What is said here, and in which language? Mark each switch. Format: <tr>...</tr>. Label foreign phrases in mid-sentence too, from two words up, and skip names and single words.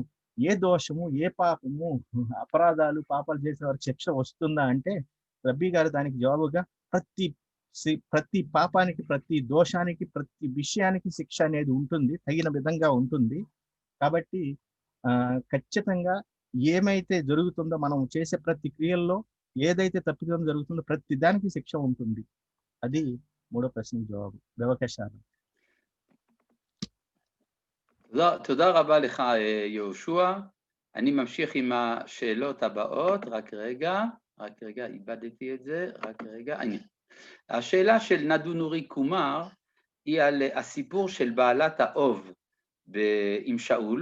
<te>ఏ దోషము, ఏ పాపము, అపరాధాలు, పాపాలు చేసిన వారికి శిక్ష వస్తుందా అంటే రబ్బీ గారు దానికి జవాబుగా ప్రతి పాపానికి, ప్రతి దోషానికి, ప్రతి విషయానికి శిక్ష అనేది ఉంటుంది, తగిన విధంగా ఉంటుంది. కాబట్టి ఖచ్చితంగా ఏమైతే జరుగుతుందో, మనం చేసే ప్రతి క్రియల్లో ఏదైతే తప్పిదం జరుగుతుందో ప్రతి దానికి శిక్ష ఉంటుంది. అది మూడో ప్రశ్నకు జవాబు. బెవకేశారు.</te> <he>תודה רבה לך יהושע. אני ממשיך עם השאלות הבאות. רק רגע, איבדתי את זה, רק רגע. השאלה של נדו נורי קומר היא על הסיפור של בעלת האוב עם שאול.</he>